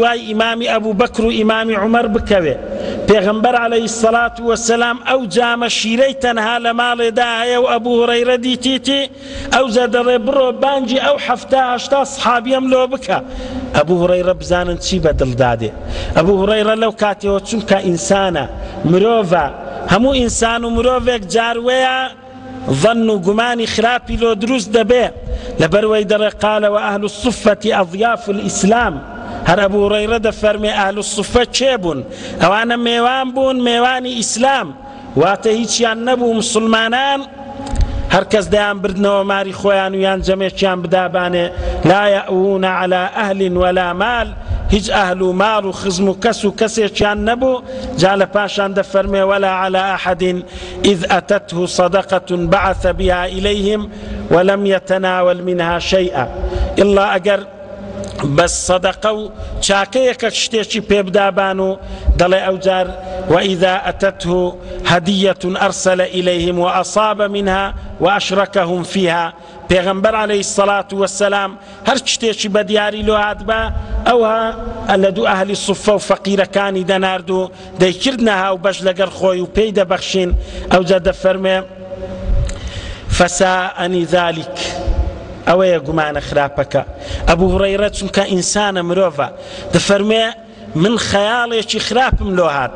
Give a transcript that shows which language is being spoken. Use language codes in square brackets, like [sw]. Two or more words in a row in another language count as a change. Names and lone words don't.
[ckb] دوای ئیمامی ئەبوو بەکر و ئیمامی عومەر بکەوێ پێغەمبەر [ar] عەلەیهی سەڵات وەسەلام [ckb] ئەو جامە شیرەی تەنها لە ماڵێدا هەیە و ئەبوو هوڕەیرە دیتیتی ئەوجا دەڵێ بڕۆ بانگی ئەو حەفتا هەشتا سحابیەم لۆ بکە ئەبوو هوڕەیرە بزانن چی بەدڵدادێ ئەبوو هوڕەیرە لەو کاتێەوە چونکە ئینسانە مرۆڤە هەموو ئینسان و مرۆڤێک جاروەیە ظن و گومانی خراپی لۆ دروست دەبێ لەبەرەوەی دەڵێ قالەوە [ar] ئەهل الصفة أضياف الإسلام [ckb] هەر ئەبوو هوڕەیرە دەفەرمێ ئەهل الصفة چێ بوون ئەوانە میوان بوون میوانی ئیسلام واتە هیچیان نەبوو مسلمانان هەر کەس دەیان بردنەوە ماری خۆیان و یان جەمێکیان بدابانێ [ar] لا يأوون على أهل ولا مال [ckb] هیچ ئەهل و ماڵ و خزم و کەس و کەسێکیان نەبوو جا لە پاشان دەفەرمێ [ar] ولا على أحد إذ أتته صدقة بعث بها إليهم ولم يتناول منها شيئا إلا أجر [ckb] بس صدقة و چاکەیەکە شتێکی پێبدابان و دەڵێ ئەوجار [ar] وإذا أتته هدية أرسل إليهم وأصاب منها وأشركهم فيها [ckb] پێغەمبەر [ar] عەلەیهی السەڵات وەسەلام [ckb] هەر شتێکی بە دیاری لۆ هات بە ئەوها لە دوو ئەهلی سوفە و فەقیرەکانی دەنارد و دەیکردنە هاو بەش لەگەڵ خۆی و پێی دەبەخشین ئەوجا دەفەرمێ [ar] فەساءنی ذالک [ckb] ئەوەیە گومانە خراپەکە ئەبوو هوڕەیرە چونکە ئینسانە مرۆڤە دەفەرمێ من خەیاڵێکی خراپم لۆ هات